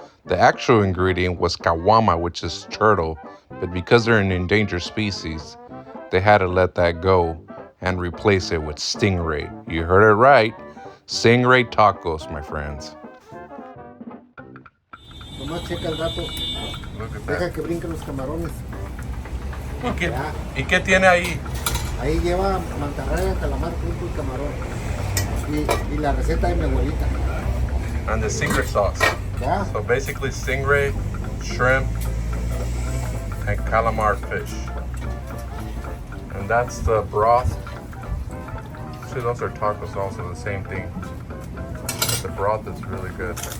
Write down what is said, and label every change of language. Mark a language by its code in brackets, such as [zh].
[en] The actual ingredient was cahuama, which is turtle, but because they're an endangered species, they had to let that go and replace it with stingray. You heard it right. Stingray tacos, my friends. [es] Nomás checa el gato. [en] Look at [es] Deja [en] that. [es] que brinquen los camarones. ¿Y qué tiene ahí? Ahí lleva mantarraya, calamar, pulpo y camarón. Y la receta de mi abuelita. [en] And the stingray sauce. [es] ¿Ya? [en] So basically stingray, shrimp, and calamar fish. And that's the broth. See, those are tacos also, the same thing. But the broth is really good.